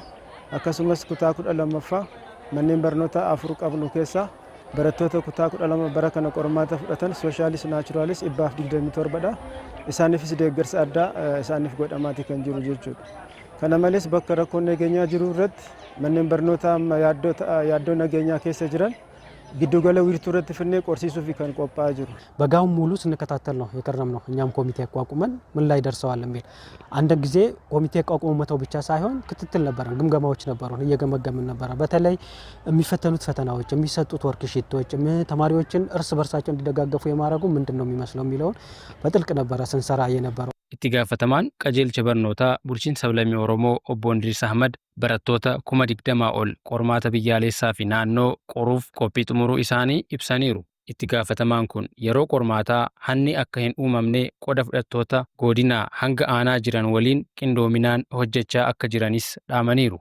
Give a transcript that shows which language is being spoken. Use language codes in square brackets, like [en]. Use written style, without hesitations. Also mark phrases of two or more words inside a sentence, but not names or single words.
[om] Akkasumas kutaa 12ffaa manneen barnootaa 4 qabnu keessaa barattoota kutaa 12 bara kana qormaata fudhatan soshaalis naachuraalis 127dha. Isaaniifis deeggarsa addaa isaaniif godhamaatii kan jiru jechuudha. Kana malees bakka rakkoon nageenyaa jiru irratti manneen barnootaa yaaddoo nageenyaa keessa jiran giddugala wiirtuu irratti fannee qorsiisuu fi kan qophaa'aa jiru. [am] በጋውን ሙሉ ስንከታተል ነው የከረምነው። እኛም ኮሚቴ አቋቁመን ምን ላይ ደርሰዋል የሚል አንድ ጊዜ ኮሚቴ አቋቁሞ መተው ብቻ ሳይሆን ክትትል ነበረን፣ ግምገማዎች ነበሩን፣ እየገመገምን ነበረ። በተለይ የሚፈተኑት ፈተናዎች፣ የሚሰጡት ወርክሺቶች ተማሪዎችን እርስ በርሳቸው እንዲደጋገፉ የማድረጉ ምንድነው የሚመስለው የሚለውን በጥልቅ ነበረ ስንሰራ የነበረው። [om] itti gaafatamaan qajeelcha barnootaa bulchiinsa sablammii Oromoo obbo Idris Ahmad barattoota 20,000 ol qormaata biyyaalessaa fi naannoo qoruuf qophii xumuruu isaanii ibsaniiru. Itti gaafatamaan kun yeroo qormaataa hanni akka hin uumamne qoda fudhattoota godinaa hanga aanaa jiran waliin qindoominaan hojjechaa akka jiranis dhaamaniiru.